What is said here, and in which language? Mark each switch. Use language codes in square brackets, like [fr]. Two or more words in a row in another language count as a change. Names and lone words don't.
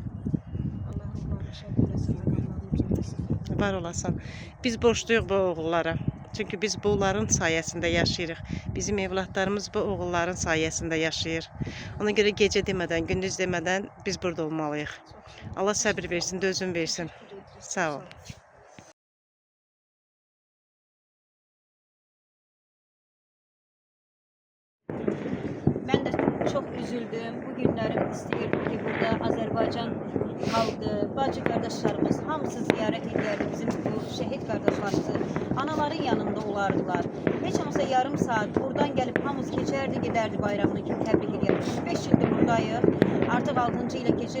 [az] Allah ruhlarını şad eləsin, məqamlarını ucaldırsın. Var olasan. Biz borçluyuq bu oğullara. Çünki biz bunların sayəsində yaşayırıq. Bizim evlatlarımız bu oğulların sayəsində yaşayır. Ona görə gecə demədən, gündüz demədən biz burada olmalıyıq. Allah səbir versin, dözüm versin. Sağ ol. [tr] Ben de çok üzüldüm. [az] Bu günlerim istəyirdim ki, burada Azərbaycan xalqı, bacı qardaşlarımız hamısı ziyarət edərdi bizim bu şəhid qardaşlarımızı. Anaların yanında olardılar. Heç olmasa yarım saat buradan gəlib hamımız keçərdi, gedərdi bayramını kimi təbrik edərdi. 5 ildir buradayıq. Artıq 6-cı ilə keçir.